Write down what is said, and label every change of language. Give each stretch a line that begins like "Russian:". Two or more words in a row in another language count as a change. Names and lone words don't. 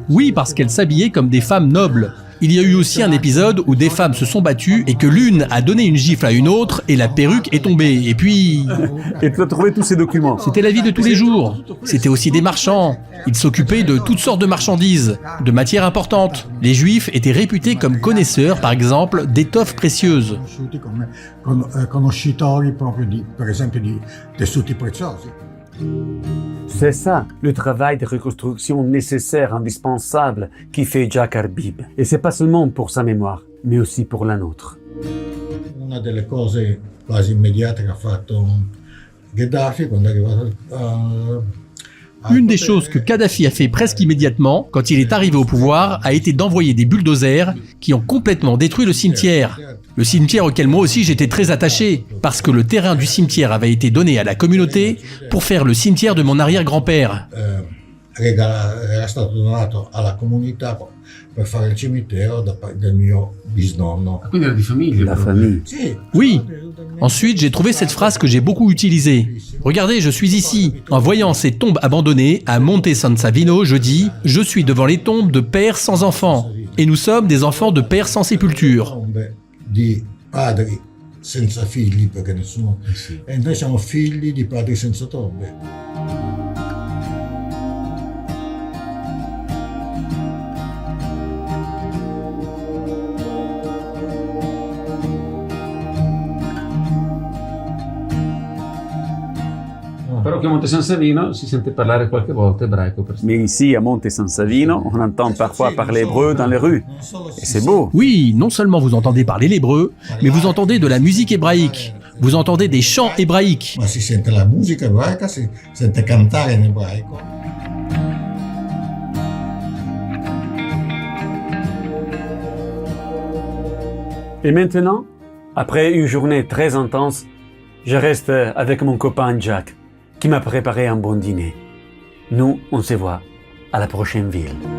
French: Oui, parce qu'elles s'habillaient comme des femmes nobles. Il y a eu aussi un épisode où des femmes se sont battues et que l'une a donné une gifle à une autre et la perruque est tombée. Et puis... Et tu as trouvé tous ces documents. C'était la vie de tous les jours. C'était aussi des marchands. Ils s'occupaient de toutes sortes de marchandises, de matières importantes. Les Juifs étaient réputés comme connaisseurs, par exemple, d'étoffes précieuses.
Italian: Conoscitori proprio di, per esempio, di tessuti preziosi.
French: C'est ça, le travail de reconstruction nécessaire, indispensable, qui fait Jack Arbib. Et c'est pas seulement pour sa mémoire, mais aussi pour la nôtre.
Italian: Una delle cose quasi immediate che ha fatto Gheddafi quando è arrivato
French: Une des choses que Kadhafi a fait presque immédiatement, quand il est arrivé au pouvoir, a été d'envoyer des bulldozers qui ont complètement détruit le cimetière. Le cimetière auquel moi aussi j'étais très attaché, parce que le terrain du cimetière avait été donné à la communauté pour faire le cimetière de mon arrière-grand-père.
Italian: era stato donato alla comunità per fare il cimitero del mio bisnonno. Quindi era di famiglia.
French: La famille. Oui. Ensuite, j'ai trouvé cette phrase que j'ai beaucoup utilisée. Regardez, je suis ici. En voyant ces tombes abandonnées à Monte San Savino, je dis « Je suis devant les tombes de pères sans enfants. Et nous sommes des enfants de pères sans sépulture. »
Italian: Tombe di padri senza figli, perché nessuno... E noi siamo figli di padri senza tombe. Però che a Monte San Savino si sente parlare qualche volta ebraico.
French: Mais ici, à Monte San Savino, on entend parfois parler hébreu dans les rues. Et c'est beau. Oui, non seulement vous entendez parler l'hébreu, mais vous entendez de la musique hébraïque. Vous entendez des chants hébraïques.
Italian: Ma si sente la musica ebraica, si sente cantare in ebraico.
French: Et maintenant, après une journée très intense, je reste avec mon copain Jack, qui m'a préparé un bon dîner. Nous, on se voit à la prochaine ville.